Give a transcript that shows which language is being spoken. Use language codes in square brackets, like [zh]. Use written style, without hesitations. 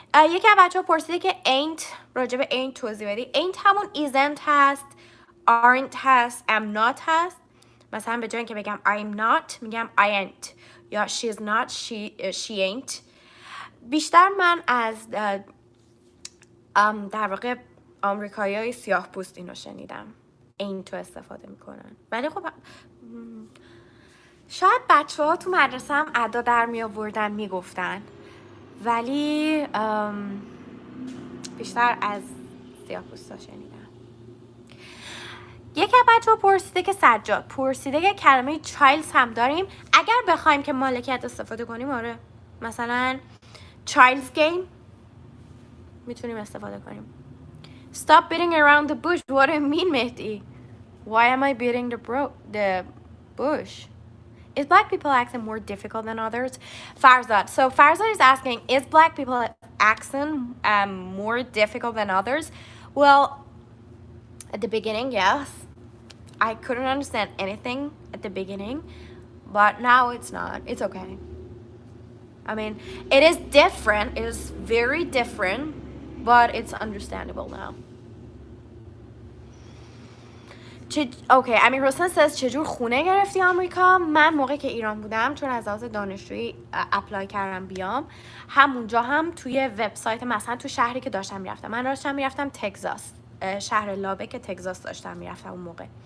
[fa] یکی از بچه ها پرسیده که ain't راجع به ain't توضیح بدی. ain't همون isn't هست، aren't هست، am not هست. مثلا به جای اینکه بگم [en] I'm not [fa] میگم [en] I ain't [fa] یا [en] she's not she ain't. [fa] بیشتر من از در واقع آمریکایی های سیاه پوست اینو شنیدم ain't تو استفاده میکنن. ولی خب شاید بچه ها تو مدرسه هم ادا در می آوردن میگفتن، ولی بیشتر از سیاه پوستا شنیدم. یکی از بچه ها پرسیده که سجاد پرسیده که کلمه چایلز هم داریم. اگر بخوایم که مالکیت استفاده کنیم آره، مثلا چایلز گیم میتونیم استفاده کنیم. [en] Stop beating around the bush. What do you mean, Mehdi? Why am I beating the bush? Is black people accent more difficult than others? Farzad. So Farzad is asking, is black people accent more difficult than others? Well, at the beginning, yes. I couldn't understand anything at the beginning, but now it's not. It's okay. I mean, it is different. It is very different, but it's understandable now. [fa] اوکی امیر حسین says چجور خونه گرفتی آمریکا؟ من موقعی که ایران بودم چون از لحاظ دانشجویی اپلای کردم بیام، همونجا هم توی وبسایت مثلا تو شهری که داشتم میرفتم، من داشتم میرفتم تگزاس، شهر لابک تگزاس داشتم میرفتم اون موقع.